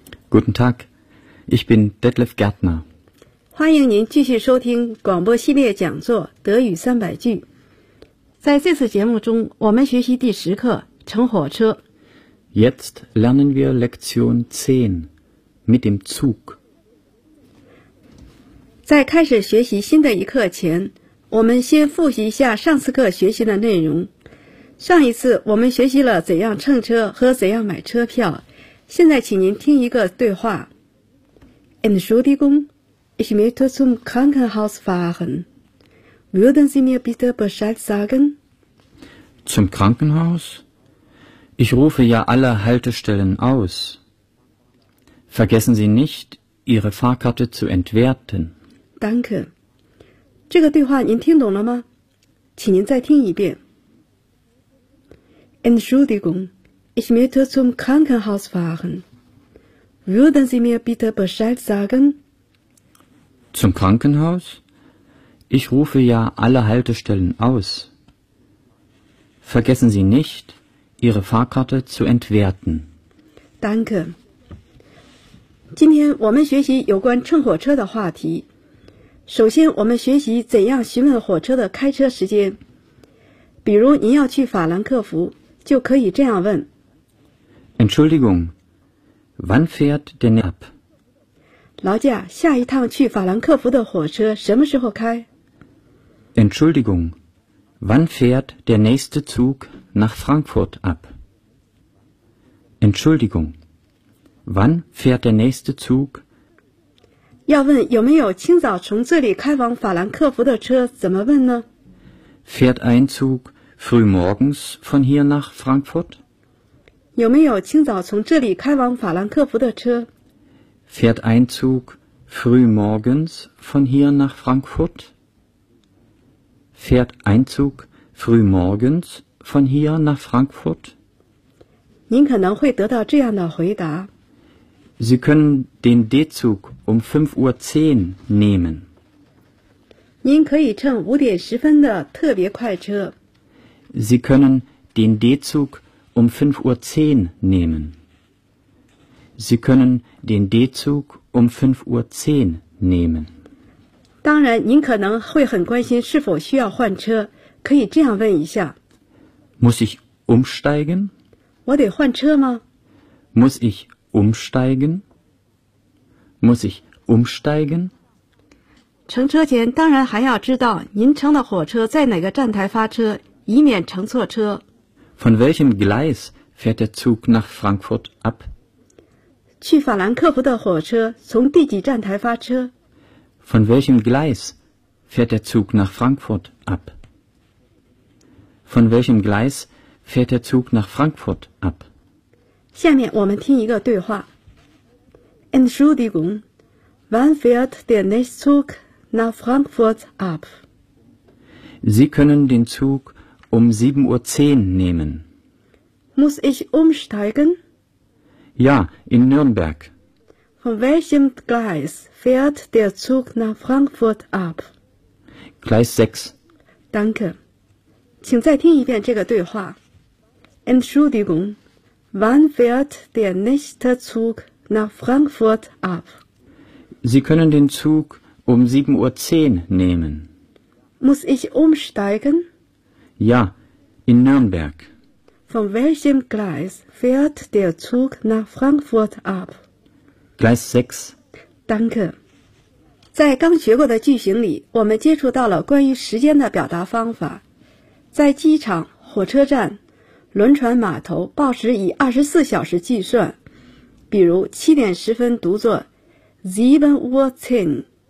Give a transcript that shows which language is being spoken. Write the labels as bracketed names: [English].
[German] Guten Tag, ich bin Detlef Gärtner. [Chinese] 欢迎您继续收听广播系列讲座《德语三百句》。在这次节目中，我们学习第十课《乘火车》。 [German] Jetzt lernen wir Lektion 10 mit dem Zug. [Chinese] 在开始学习新的一课前，我们先复习一下上次课学习的内容。上一次我们学习了怎样乘车和怎样买车票，现在请您听一个对话。 [German] Entschuldigung, ich möchte zum Krankenhaus fahren. Würden Sie mir bitte Bescheid sagen? Zum Krankenhaus? Ich rufe ja alle Haltestellen aus. Vergessen Sie nicht, Ihre Fahrkarte zu entwerten. Danke. [Chinese] 这个对话您听懂了吗？请您再听一遍。 [German] Entschuldigung, ich möchte zum Krankenhaus fahren. Würden Sie mir bitte Bescheid sagen? Zum Krankenhaus? Ich rufe ja alle Haltestellen aus. Vergessen Sie nicht, Ihre Fahrkarte zu entwerten. Danke. [Chinese] 今天我们学习有关乘火车的话题。首先，我们学习怎样询问火车的开车时间。比如，您要去法兰克福。就可以这样问 [German] Entschuldigung, wann fährt denn ab? [Chinese] 劳驾，下一趟去法兰克福的火车什么时候开？ [German] Entschuldigung, wann fährt der nächste Zug nach Frankfurt ab? Entschuldigung, wann fährt der nächste Zug? [Chinese] 要问有没有清早从这里开往法兰克福的车，怎么问呢？ [German] Fährt ein Zug? Frühmorgens von hier nach Frankfurt? [Chinese] 有没有清早从这里开往法兰克福的车? [German] Fährt ein Zug frühmorgens von hier nach Frankfurt? Fährt ein Zug frühmorgens von hier nach Frankfurt? [Chinese] 您可能会得到这样的回答。 [German] Sie können den D-Zug um 5:10 nehmen. [Chinese] 您可以乘5:10的特别快车。 [German] Sie können den D-Zug um 5:10 nehmen. Sie können den D-Zug um 5:10 nehmen. [Chinese] 当然，您可能会很关心是否需要换车，可以这样问一下。 [German] Muss ich umsteigen? [Chinese] 我得换车吗？ [German] Muss ich umsteigen? Muss ich umsteigen? [Chinese] 乘车前当然还要知道您乘的火车在哪个站台发车。以免乘错车。 [German] Von welchem Gleis fährt der Zug nach Frankfurt ab? [Chinese] 去法兰克福的火车从第几站台发车? [German] Von welchem Gleis fährt der Zug nach Frankfurt ab? Von welchem Gleis fährt der Zug nach Frankfurt ab? [Chinese] 下面我们听一个对话。 [German] Entschuldigung, wann fährt der nächste Zug nach Frankfurt ab? Sie können den Zug um 7:10 nehmen. Muss ich umsteigen? Ja, in Nürnberg. Von welchem Gleis fährt der Zug nach Frankfurt ab? Gleis 6. Danke. [Chinese] 请再听一遍这个对话。 [German] Entschuldigung, wann fährt der nächste Zug nach Frankfurt ab? Sie können den Zug um 7:10 nehmen. Muss ich umsteigen? Ja, in Nürnberg. Von welchem Gleis fährt der Zug nach Frankfurt ab? Gleis 6. Danke. [Chinese] 在刚学过的句型里，我们接触到了关于时间的表达方法。在机场、火车站、轮船码头报时以24小时计算，比如7:10读作 7:10，